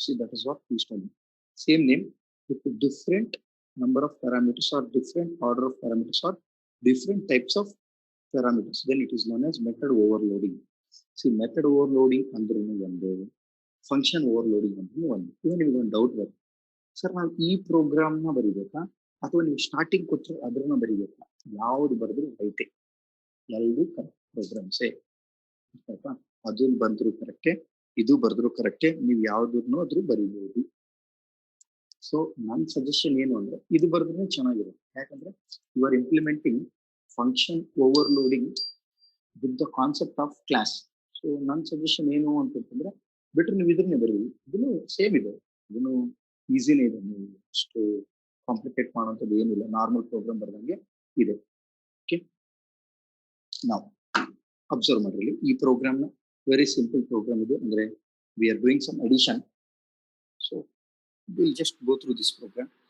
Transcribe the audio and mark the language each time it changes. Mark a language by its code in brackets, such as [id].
[en] See, that is what we study. Same name with different number of parameters or different order of parameters or different types of parameters. Then it is known as method overloading. See, method overloading under one, function overloading under one. Even one doubt bರುತ್ತೆ. [kn] Sir ನಾವು ಈ ಪ್ರೋಗ್ರಾಮ್ನ ಬರೀಬೇಕಾ ಅಥವಾ ನೀವು starting ಕೊಟ್ಟರೆ ಅದನ್ನ ಬರೀಬೇಕಾ? ಯಾವ್ದು ಬರೆದ್ರು ರೈಟೇ, ಎರಡು ಪ್ರೋಗ್ರಾಮ್ಸೇ. ಅದನ್ನ ಬಂದ್ರು ಕರೆಕ್ಟೇ, ಇದು ಬರೆದ್ರು ಕರೆಕ್ಟೇ, ನೀವು ಯಾವ್ದನ್ನು ಆದ್ರೂ ಬರೀಬಹುದು. ಸೊ ನನ್ನ ಸಜೆಷನ್ ಏನು ಅಂದ್ರೆ ಇದು ಬರೆದ್ರೆ ಚೆನ್ನಾಗಿರುತ್ತೆ. ಯಾಕಂದ್ರೆ [en] You are implementing function overloading with the concept of class. [kn] So ನನ್ನ ಸಜೆಷನ್ ಏನು ಅಂತಂದ್ರೆ ಬಿಟ್ರೆ ನೀವು ಇದನ್ನೇ ಬರೀ, ಇದನ್ನು ಸೇಮ್ ಇದೆ, ಇದನ್ನು ಈಸಿನೇ ಇದೆ, ನೀವು ಅಷ್ಟು ಕಾಂಪ್ಲಿಕೇಟ್ ಮಾಡುವಂಥದ್ದು ಏನಿಲ್ಲ, ನಾರ್ಮಲ್ ಪ್ರೋಗ್ರಾಮ್ ಬರೆದಂಗೆ ಇದೆ. ಓಕೆ, ನಾವು ಅಬ್ಸರ್ವ್ ಮಾಡಿರಲಿ ಈ ಪ್ರೋಗ್ರಾಮ್ನ ವೆರಿ ಸಿಂಪಲ್ ಪ್ರೋಗ್ರಾಮ್ ಇದೆ. [en] ಅಂದ್ರೆ we are doing some addition. So we'll just go through this program.